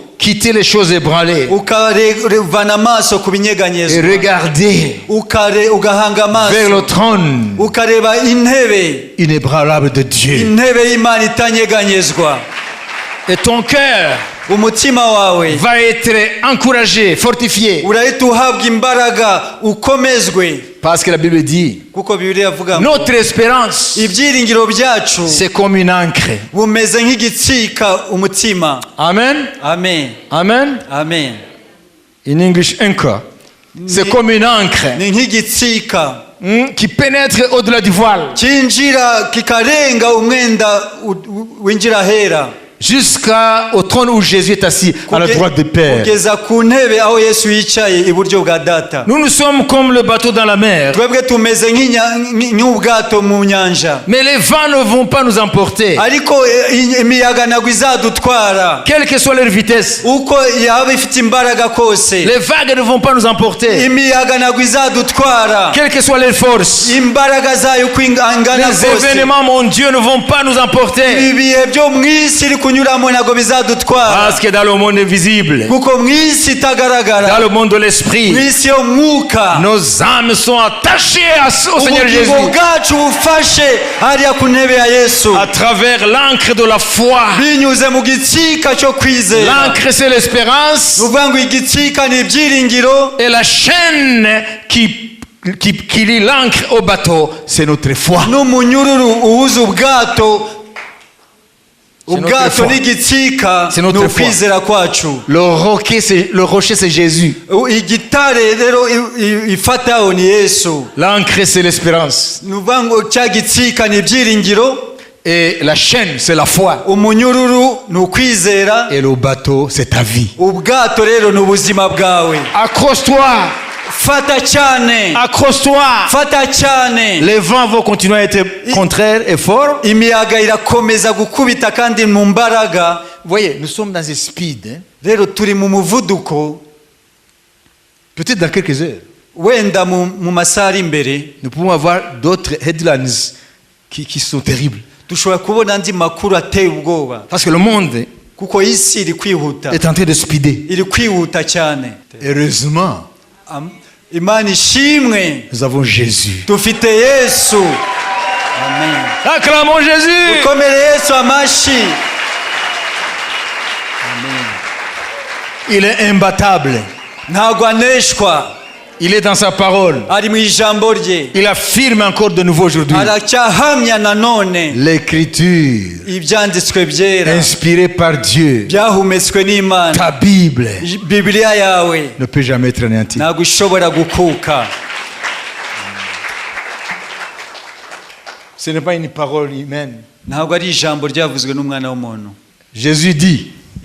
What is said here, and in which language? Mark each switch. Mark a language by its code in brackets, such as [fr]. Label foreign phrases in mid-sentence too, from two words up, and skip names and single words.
[fr] quitter les choses ébranlées [rw] ukarevana amaso [fr] et [rw] kubinyeganyezwa, [fr] regarder [rw] ugahanga [fr] vers [rw] amaso [fr] le trône [rw] ukareba intebe [fr] inébranlable de Dieu. [rw] intebe y'Imana itanyeganyezwa. [fr] Et ton cœur [rw] umutima wawe [fr] va être encouragé, fortifié. [rw] urahita uhabwa imbaraga ukomezwe, [fr] Parce que la Bible dit, [rw] kuko Bibiliya avuga ngo [fr] notre espérance, [rw] ibyiringiro byacu [fr] c'est comme une encre. [rw] bumeze nk'igitsika umutima. Amen. Amen, Amen. amen. [en] In English, anchor. [fr] C'est comme une encre [rw] Ni nk'igitsika [fr] qui pénètre au-delà du voile [rw] kinjira kikarenga umwenda winjira hera [fr] jusqu'au trône où Jésus est assis à la droite du Père. [rw] kugeza ku ntebe aho Yesu yicaye iburyo bwa Data. [fr] Nous sommes comme le bateau dans la mer. [rw] twebwe tumeze nk'ubwato mu nyanja, [fr] Mais les vents ne vont pas nous emporter. [rw] ariko imiyaga ntabwo izadutwara [fr] Quelle que soit leur vitesse, [rw] uko yaba ifite imbaraga kose. [fr] les vagues ne vont pas nous emporter. [rw] imiyaga ntabwo izadutwara [fr] Quelle que soit leur force, [rw] imbaraga zayo uko ingana [fr] les [rw] kose. [fr] événements, mon Dieu, ne vont pas nous emporter. [rw] ibihe byo mu isi iri kunyuramo ntabwo bizadutwara, [fr] Parce que dans le monde invisible, [rw] kuko mu isi [fr] dans [rw] itagaragara, [fr] le monde de [rw] mu [fr] l'esprit, [rw] isi yo mwuka [fr] nos âmes sont attachées au Seigneur Jésus [rw] ubugingo bwacu bufashe hariya ku ntebe ya Yesu [fr] à travers l'encre de la foi. [rw] binyuze mu gitsika cyo kwizera. [fr] L'encre, c'est l'espérance, [rw] ni ukuvuga ngo igitsika ni ibyiringiro, [fr] et la chaîne qui lie l'encre au bateau, c'est notre foi. [rw] n'umunyururu uhuza ubwato [fr] notre foi. [rw] n'igitsika [fr] C'est [rw] ni [fr] notre foi. [rw] ukwizera kwacu. [fr] Le rocher, c'est Jésus. [rw] igitare rero ifataho ni Yesu. [fr] L'encre, c'est l'espérance. [rw] ni ukuvuga ngo cya gitsika ni ibyiringiro, [fr] Et la chaîne, c'est la foi. [rw] umunyururu ni ukwizera, [fr] Et le bateau, c'est ta vie. [rw] ubwato rero ni ubuzima bwawe. [fr] Accroche-toi. [rw] fata cyane, [fr] Accroche-toi. [rw] fata cyane. [fr] Les vents vont continuer à être contraires et forts. [rw] imiyaga irakomeza gukubita kandi mu mbaraga. [fr] Vous voyez, nous sommes dans un speed. [rw] rero turi mu muvuduko, [fr] Peut-être dans quelques heures, [rw] wenda mu masaha ari imbere [fr] nous pouvons avoir d'autres headlines qui sont terribles. [rw] dushobora kubona andi makuru ateye ubwoba, [fr] Parce que le monde [rw] kuko isi iri kwihuta, [fr] est en train de speeder. [rw] iri kwihuta cyane. [fr] Heureusement, [rw] Imana ishimwe, [fr] nous avons Jésus. [rw] dufite Yesu. Amen. [fr] Acclamons Jésus. [rw] ukomere Yesu amashi. [fr] Il est imbattable. [rw] ntabwo aneshwa, [fr] Il est dans sa parole. [rw] ari mu ijambo rye, [fr] Il affirme encore de nouveau aujourd'hui. [rw] aracyahamya nanone [fr] L'écriture, [rw] ibyanditswe byera [fr] inspirée par Dieu, [rw] byahumetswe n'Imana. [fr] ta Bible, [rw] Bibiliya yawe [fr] ne peut jamais être anéantie. [rw] ntabwo ishobora gukuka. [fr] Ce n'est pas une parole humaine. [rw] ntabwo ari ijambo ryavuzwe n'umwana w'umuntu. [fr] Jésus dit,